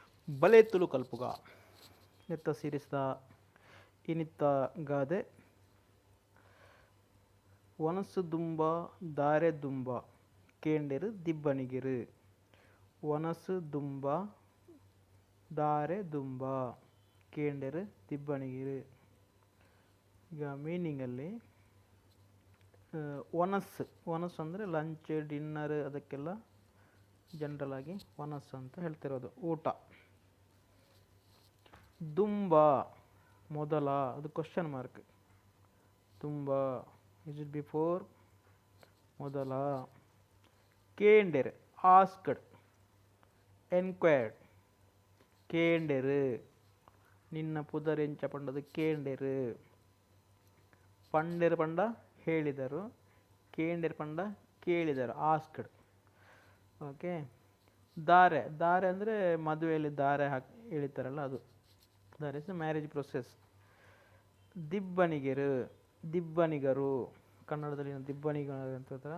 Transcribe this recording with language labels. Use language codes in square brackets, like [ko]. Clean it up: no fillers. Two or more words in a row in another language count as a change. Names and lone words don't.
[tcy] ಬಲೆ ತುಳು ಕಲ್ಪುಗ ನೆತ್ತ ಸಿರಿಸಿದ ಇನಿತ್ತ ಗಾದೆ ಒನಸು ದುಂಬ ದಾರೆ ದುಂಬ ಕೇಂಡೆರು ದಿಬ್ಬನಿಗಿರು. ಒನಸು ದುಂಬ ದಾರೆ ದುಂಬ ಕೇಂಡೆರು ದಿಬ್ಬನಿಗಿರು. [kn] ಈಗ ಮೀನಿಂಗಲ್ಲಿ ಒನಸು ಅಂದರೆ [en] lunch dinner [kn] ಅದಕ್ಕೆಲ್ಲ ಜನರಲ್ ಆಗಿ ಒನಸು ಅಂತ ಹೇಳ್ತಿರೋದು ಊಟ. ದುಂಬ ಮೊದಲ, ಅದು [en] question mark. ತುಂಬ is it before ಮೊದಲ. ಕೇಂಡೆರ್ asked enquired. [tcy] ಕೇಂಡೆರು ನಿನ್ನ ಪುದರೆಂಚ ಪಂಡದು ಕೇಂಡೆರು. [kn] ಪಂಡೆರು ಪಂಡ ಹೇಳಿದರು, ಕೇಂಡೆರು ಪಂಡ ಕೇಳಿದರು, ಆಸ್ಕ್ಡ್. ಓಕೆ. ದಾರೆ ದಾರೆ ಅಂದರೆ ಮದುವೆಯಲ್ಲಿ ದಾರೆ ಎಳಿತಾರಲ್ಲ ಅದು. [en] that is marriage process. [kn] ದಿಬ್ಬನಿಗೆರು ದಿಬ್ಬನಿಗರು, ಕನ್ನಡದಲ್ಲಿ ದಿಬ್ಬನಿಗರು ಅಂತ ಹೇಳ್ತಾರೆ.